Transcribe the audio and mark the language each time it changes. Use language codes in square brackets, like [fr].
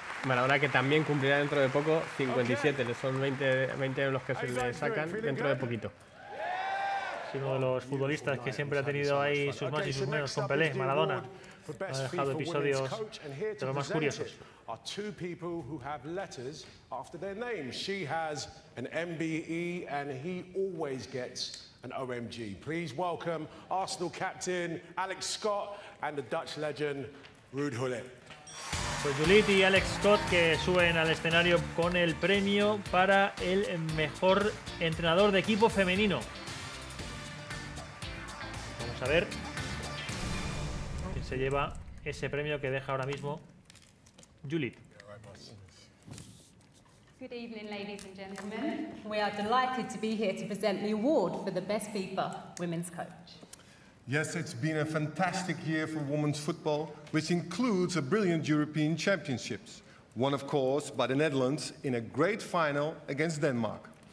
[es] Maradona, que también cumplirá dentro de poco 57, son 20 los que se le sacan dentro de poquito. Es uno de los futbolistas que siempre ha tenido ahí sus más y sus menos con Pelé. Maradona ha dejado episodios de los más curiosos. [en] Are two people who have letters after their names. She has an MBE and he always gets an OMG. Please welcome Arsenal captain Alex Scott and the Dutch legend Ruud Gullit. [es] Pues Gullit y Alex Scott, que suben al escenario con el premio para el mejor entrenador de equipo femenino. Vamos a ver quién se lleva ese premio que deja ahora mismo Gullit. [en] Good evening, ladies and gentlemen. We are delighted to be here to present the award for the best FIFA women's coach. Yes, it's been a fantastic year for women's football, which includes a brilliant European Championships, won of course by the Netherlands in a great final against Denmark.